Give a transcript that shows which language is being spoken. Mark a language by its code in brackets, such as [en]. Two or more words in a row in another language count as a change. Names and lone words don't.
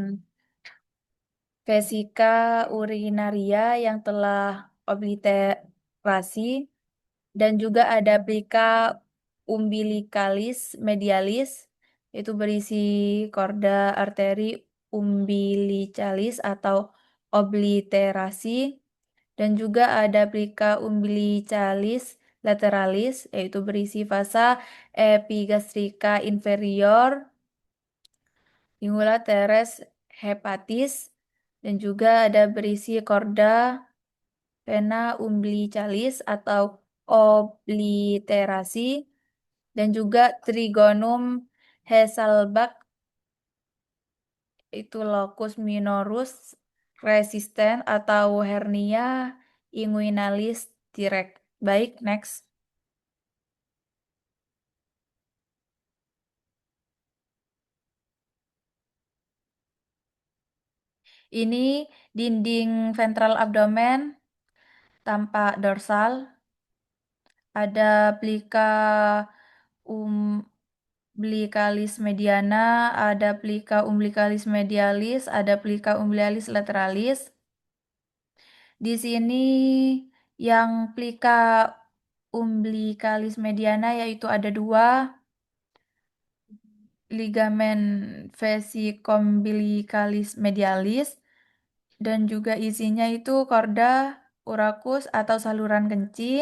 [id] vesika urinaria yang telah obliterasi dan juga ada plica umbilicalis medialis itu berisi korda arteri umbilicalis atau obliterasi dan juga ada plica umbilicalis lateralis yaitu berisi vasa epigastrika inferior, lingula teres hepatis dan juga ada berisi korda vena umbilicalis atau obliterasi dan juga trigonum Hasselbalch itu locus minorus resisten atau hernia inguinalis direct. Baik, next. Ini dinding ventral abdomen tampak dorsal. Ada plica umbilicalis mediana, ada plica umbilicalis medialis, ada plica umbilicalis lateralis. Di sini yang plica umbilicalis mediana yaitu ada 2, ligamen vesicombilicalis medialis dan juga isinya itu korda urachus atau saluran kencing.